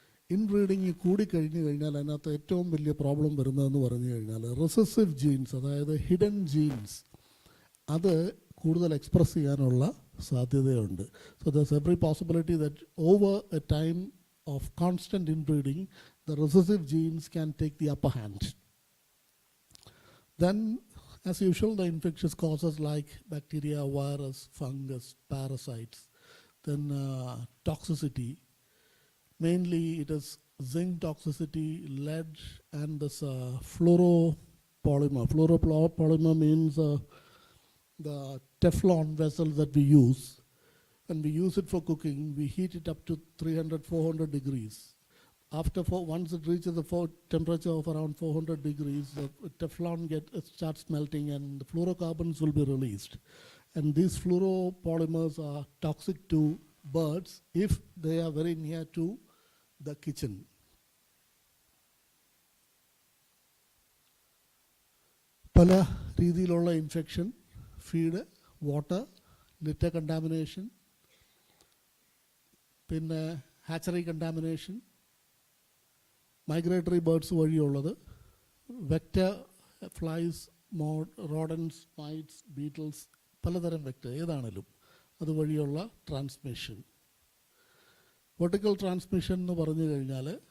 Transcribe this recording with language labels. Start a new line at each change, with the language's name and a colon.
Malayalam: Inbreeding കൂടിക്കഴിഞ്ഞ് കഴിഞ്ഞാൽ അതിനകത്ത് ഏറ്റവും വലിയ പ്രോബ്ലം വരുന്നതെന്ന് പറഞ്ഞു കഴിഞ്ഞാൽ റിസസീവ് ജീൻസ്, അതായത് ഹിഡൻ ജീൻസ്, അത് കൂടുതൽ എക്സ്പ്രസ് ചെയ്യാനുള്ള സാധ്യതയുണ്ട്.
English: So there's every possibility that over a time of constant inbreeding the recessive genes can take the upper hand. Then, as usual, the infectious causes like bacteria, virus, fungus, parasites. Then toxicity. Mainly it is zinc toxicity, lead, and this fluoropolymer. Fluoropolymer means the Teflon vessel that we use. When we use it for cooking, we heat it up to 300-400 degrees. Once it reaches the temperature of around 400 degrees, the Teflon starts melting and the fluorocarbons will be released. And these fluoropolymers are toxic to birds if they are very near to the kitchen.
Malayalam: പല രീതിയിലുള്ള infection, feed, water, litre contamination, പിന്നെ hatchery contamination, migratory birds വഴിയുള്ളത്, vector, flies, rodents, mites, Beatles, പലതരം vector ഏതാണേലും അതുവഴിയുള്ള transmission. Vertical transmission എന്ന് പറഞ്ഞു കഴിഞ്ഞാൽ